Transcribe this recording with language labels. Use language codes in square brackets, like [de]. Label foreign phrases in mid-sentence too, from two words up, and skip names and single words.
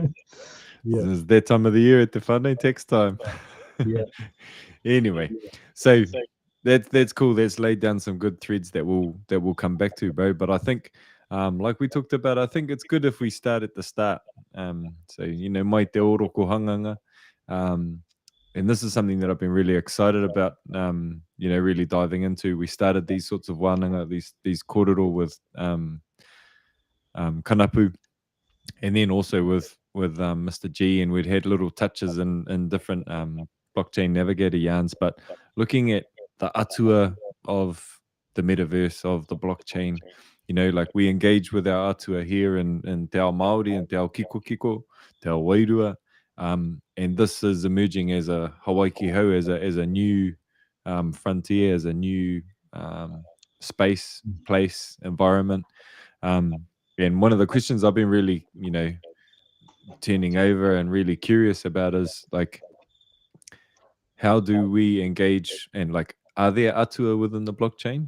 [en] Yeah, It's that time of the year at the whānau tax time. yeah, Anyway, so that's cool. That's laid down some good threads that we'll come back to, bro. But I think, like we talked about, I think it's good if we start at the start. [mi] So mai te oro ko hanganga. [en] And this is something that I've been really excited about, really diving into. We started these sorts of wānanga, these korero with kanapu, and then also with Mr. G, and we'd had little touches in different blockchain navigator yarns, but looking at the atua of the metaverse, of the blockchain, like we engage with our atua here in [mi] Te Ao Māori [en] and [mi] Te Ao Kiko, Te Ao Wairua, [en] and this is emerging as a Whekehiko, as a new frontier, as a new space, place, environment. And one of the questions I've been really, turning over and really curious about is like, how do we engage, and like, are there atua within the blockchain?